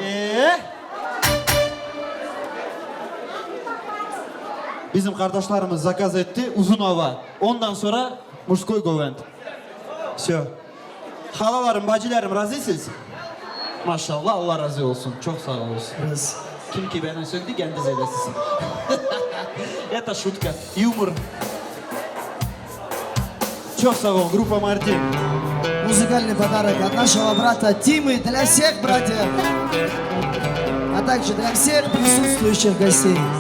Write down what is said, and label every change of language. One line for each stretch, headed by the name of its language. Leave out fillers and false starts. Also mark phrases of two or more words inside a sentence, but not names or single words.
Turkish: Bizim kardeşlerimiz zakaz etti uzun hava. Ondan sonra muşkoy govent.
Russian: Все.
Turkish: Halalarım, bacılarım razısınız? Maşallah Allah razı olsun. Çok sağ olsun. Kim ki bana söyledi kendiniz eylesin.
Russian: Это шутка. Юмор.
Turkish: Çok sağ ol.
Russian: Группа Мартин. Музыкальный подарок от нашего брата Тимы для всех братьев, а также для всех присутствующих гостей.